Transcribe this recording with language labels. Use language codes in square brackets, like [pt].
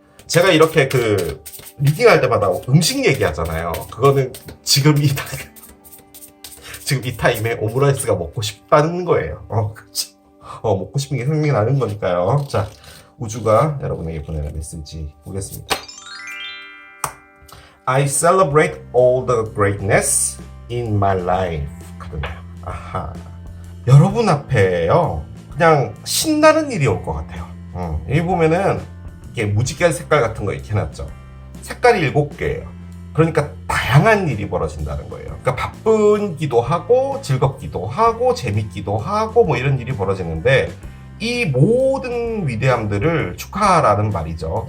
[ko] 제가 이렇게 그 리딩할 때마다 음식 얘기하잖아요. 그거는 지금 이 타임에 오므라이스가 먹고 싶다는 거예요. 그렇죠. 먹고 싶은 게 생각나는 거니까요. 자, 우주가 여러분에게 보내는 메시지 보겠습니다. [en] I celebrate all the greatness in my life. [ko] 카드네요. 아하. 여러분 앞에요. 그냥 신나는 일이 올 것 같아요. 여기 보면은 이게 무지개 색깔 같은 거 이렇게 해놨죠. 색깔이 7개예요. 그러니까 다양한 일이 벌어진다는 거예요. 그러니까 바쁜기도 하고 즐겁기도 하고 재밌기도 하고 뭐 이런 일이 벌어지는데 이 모든 위대함들을 축하하라는 말이죠.